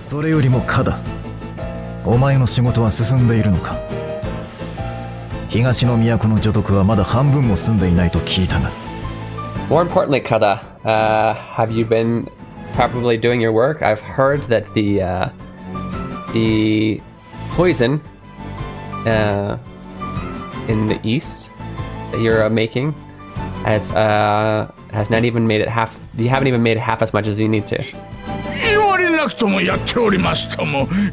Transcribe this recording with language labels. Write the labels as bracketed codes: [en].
[ja] それよりもカダ、お前の仕事は進んでいるのか。東の都の女徳はまだ半分も済んでいないと聞いたが。 [en] More importantly, Kada, have you been properly doing your work? I've heard that the poison in the east that you're making has not even made it half. You haven't even made it half as much as you need to. [ja] 言われなくともやっておりますとも。